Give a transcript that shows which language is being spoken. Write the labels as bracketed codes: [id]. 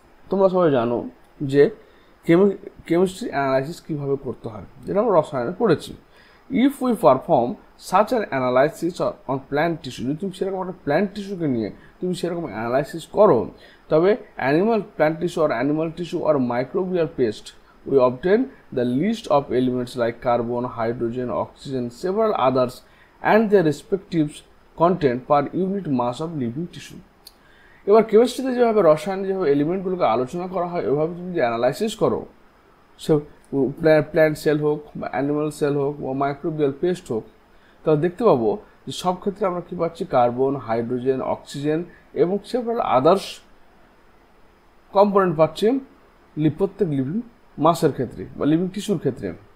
[bn] তোমরা সবাই জানো যে কেমিস্ট্রি অ্যানালাইসিস কীভাবে করতে হয়, যেটা আমরা রসায়নে পড়েছি। [en] if we perform such an analysis on plant tissue, [bn] যদি তুমি সেরকম একটা প্ল্যান্ট টিস্যুকে নিয়ে তুমি সেরকম অ্যানালাইসিস করো, তবে plant tissue [en] or animal tissue or microbial paste, we obtain the list of elements like carbon, hydrogen, oxygen, several others and their respective content per unit mass of living tissue. [bn] এবার কেমিস্ট্রিতে যেভাবে রসায়নে যেভাবে এলিমেন্টগুলোকে আলোচনা করা হয়, এভাবে তুমি যদি অ্যানালাইসিস করো, সে প্ল্যান্ট সেল হোক বা অ্যানিমাল সেল হোক বা মাইক্রোবিয়াল পেস্ট হোক, তাহলে দেখতে পাবো যে সব ক্ষেত্রে আমরা কী পাচ্ছি, কার্বন, হাইড্রোজেন, অক্সিজেন এবং সেভারাল আদার্স কম্পোনেন্ট পাচ্ছি প্রত্যেক লিভিং মাসের ক্ষেত্রে বা লিভিং টিস্যুর ক্ষেত্রে।